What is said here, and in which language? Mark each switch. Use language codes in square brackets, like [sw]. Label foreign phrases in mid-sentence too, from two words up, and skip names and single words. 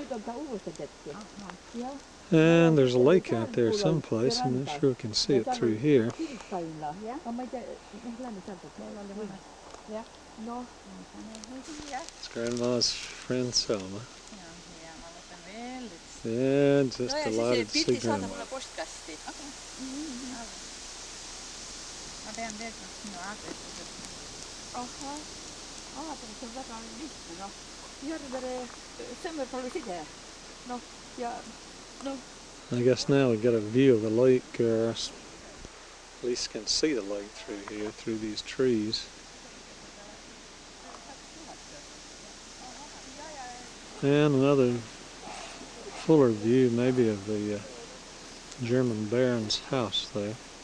[en] And there's a lake out there someplace. I'm not sure we can see it through here. It's Grandma's friend Selma. Yeah, just delighted to see Grandma. [et] Ma pean teedma sinu aadressi. Aadress on väga lihtne, Järvere Sõmmerpalu side. Ja [en] I guess now we get a view of the lake, or at least can see the lake through here, through these trees. And another fuller view maybe of the German baron's house there.